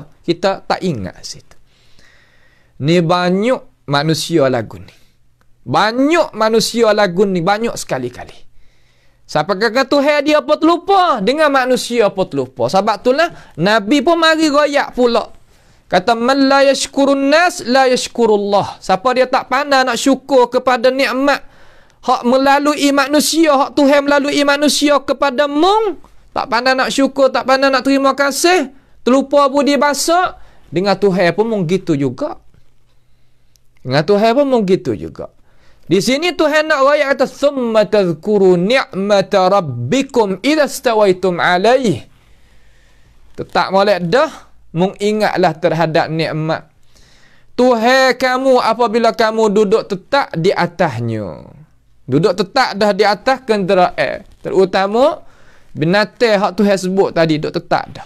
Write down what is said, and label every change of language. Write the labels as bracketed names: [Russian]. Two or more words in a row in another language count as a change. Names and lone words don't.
[Malay] Kita tak ingat situ. Ni banyak manusia lagu ni. Banyak manusia lagu ni. Banyak sekali-kali. Siapa kata Tuhan dia pun terlupa, dengan manusia pun terlupa. Sebab itulah Nabi pun mari royak pula. [Arabic] Kata من لا يشكر الناس لا يشكر الله. [Malay] Siapa dia tak pandai nak syukur kepada nikmat hak melalui manusia, hak Tuhan melalui manusia kepada mung, tak pandai nak syukur, tak pandai nak terima kasih, terlupa budi bahasa, dengan Tuhan pun mung gitu juga. Dengan Tuhan pun mung gitu juga. Di sini Tuhan nak royak kata [Arabic] ثم تذكروا نعمة ربكم إذا استويتم عليه. [Malay] Tetap molek dah, mengingatlah terhadap nikmat Tuhan kamu apabila kamu duduk tetap di atasnya. Duduk tetap dah di atas kenderaan. Terutama binatang hak Tuhan sebut tadi duduk tetap dah.